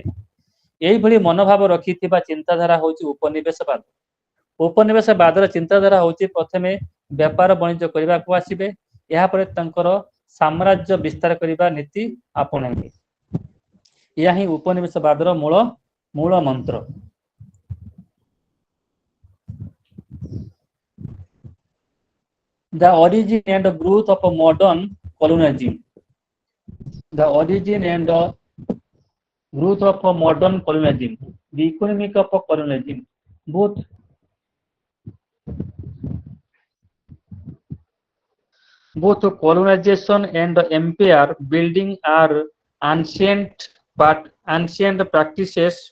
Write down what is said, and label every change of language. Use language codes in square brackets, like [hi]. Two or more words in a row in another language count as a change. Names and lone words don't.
[or] ଏଇଭଳି ମନୋଭାବ ରଖିଥିବା ଚିନ୍ତାଧାରା ହେଉଛି ଉପନିବେଶବାଦ। ଉପନିବେଶବାଦର ଚିନ୍ତାଧାରା ହେଉଛି ପ୍ରଥମେ ବେପାର ବାଣିଜ୍ୟ କରିବାକୁ ଆସିବେ, ଏହାପରେ ତାଙ୍କର ସାମ୍ରାଜ୍ୟ ବିସ୍ତାର କରିବା ନୀତି ଆପଣେଇବେ। ଏହା ହିଁ ଉପନିବେଶବାଦର ମୂଳ ମନ୍ତ୍ର। [en] The origin and growth of modern colonialism. The origin and growth of modern colonialism. The economic of colonialism. Both colonization and empire building are ancient practices.